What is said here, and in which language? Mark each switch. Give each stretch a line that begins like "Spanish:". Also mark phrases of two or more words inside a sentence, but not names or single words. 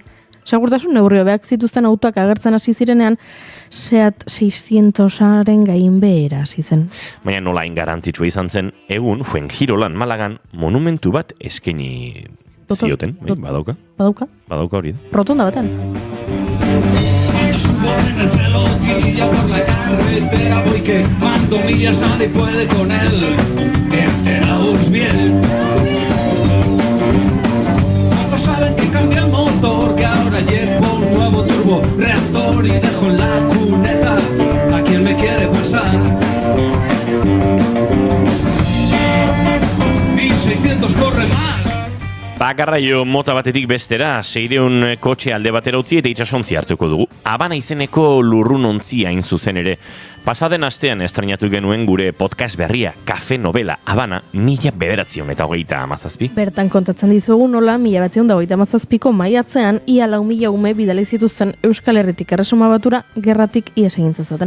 Basque: Segurtasun neurri hobeak zituzten autoak agertzen hasi zirenean, Seat 600aren gainbehera hasi zen. Baina nola garrantzitsua izan zen, egun Fuengirolan Malagan monumentu bat eskaini zioten, badauka? Badauka hori da. Rotonda batean.
Spanish: Cuando subo en el pelotilla por la carretera voy quemando millas, nadie puede con él. Enteraos bien. Todos saben que cambia el motor, que ahora llevo un nuevo turbo reactor y dejo en la cuneta a quien me quiere pasar. Mi 600 corre más.
Basque: Garraio mota batetik bestera, 600 kotxe alde batera utzi eta itsasontzi hartuko dugu. Habana izeneko lurrunontzi hain zuzen ere. Pasaden astean estrenatu genuen gure podcast berria, Kafe Novela, Habana, 1937. Bertan kontatzen dizuegu nola 1937ko maiatzean ia 4.000 ume bidali zituzten Euskal Herritik Erresuma Batura gerratik ihes egin zezaten.